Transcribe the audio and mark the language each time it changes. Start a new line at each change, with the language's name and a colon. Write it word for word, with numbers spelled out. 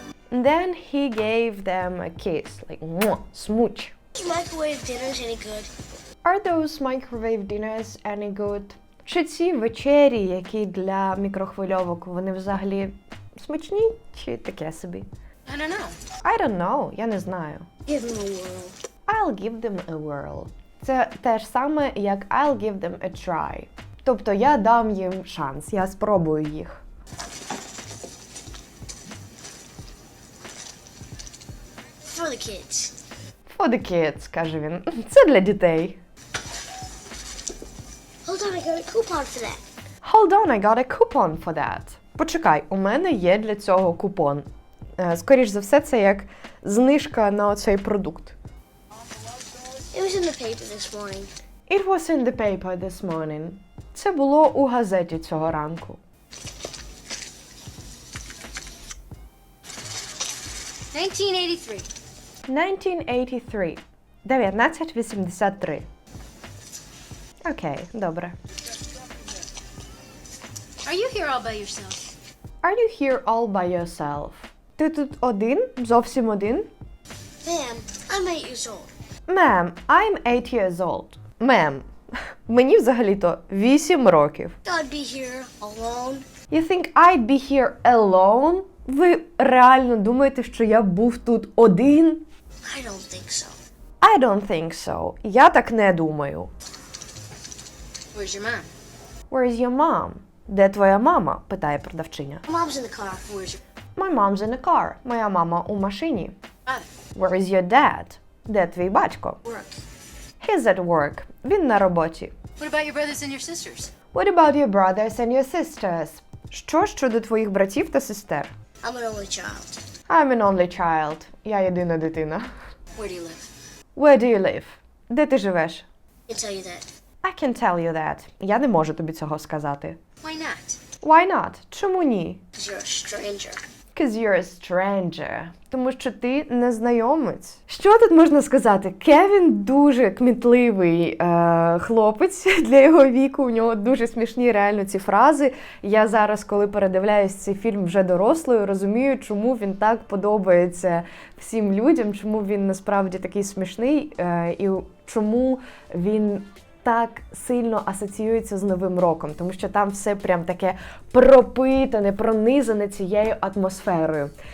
English: And then he gave them a kiss, like mwah, smooch. These microwave dinners any good? Are those microwave dinners any good?
Ukrainian: Чи ці вечері, які для мікрохвильовок, вони взагалі смачні чи таке собі?
English: I don't know. I don't know,
Ukrainian: я не знаю.
English: Give them a whirl. I'll give them a whirl. Це те ж саме, як I'll give them a try. Тобто я дам їм шанс, я спробую їх. For the kids. For the kids,
Ukrainian: каже він. Це для дітей.
English: Hold on, I got a coupon for that. Hold on, I got a coupon for that.
Ukrainian: Почекай, у мене є для цього купон. Е, Скоріш за все, це як знижка на оцей продукт.
English: It was in the paper this morning. It was in the paper this morning.
Ukrainian: Це було у газеті цього ранку.
English: nineteen eighty-three. nineteen eighty-three.
Ukrainian: дев'ятнадцять вісімдесят три. Окей, добре.
English: Are you here all by yourself? Are you here all by yourself?
Ukrainian: Ти тут один? Зовсім один?
English: Ma'am, I'm eight years old. Ma'am, I'm eight years old.
Ukrainian: Ma'am, мені взагалі-то вісім років.
English: I'd be here alone. You think I'd be here alone?
Ukrainian: Ви реально думаєте, що я був тут один?
English: I don't think so. I don't think so.
Ukrainian: Я так не думаю.
English: Where's your mom? Where's your mom?
Ukrainian: Де твоя мама? Питає продавчиня.
English: Mom's in the car. Where's your My mom's in a car.
Ukrainian: Моя мама у машині.
English: father? Where is your dad?
Ukrainian: Де твій батько?
English: Work. He's at work.
Ukrainian: Він на роботі.
English: What about your brothers and your sisters? What about your brothers and your sisters?
Ukrainian: Що щодо твоїх братів та сестер?
English: I'm an only child. I'm an only child.
Ukrainian: Я єдина дитина.
English: Where do you live? Where do you live?
Ukrainian: Де ти живеш?
English: I can tell you that. I can tell you that.
Ukrainian: Я не можу тобі цього сказати.
English: Why not? Why not?
Ukrainian: Чому ні?
English: Because you're a stranger. Because you're a stranger.
Ukrainian: Тому що ти незнайомець. Що тут можна сказати? Кевін дуже кмітливий е, хлопець для його віку. У нього дуже смішні реально ці фрази. Я зараз, коли передивляюсь цей фільм вже дорослою, розумію, чому він так подобається всім людям, чому він насправді такий смішний е, і чому він так сильно асоціюється з Новим роком, тому що там все прям таке пропитане, пронизане цією атмосферою.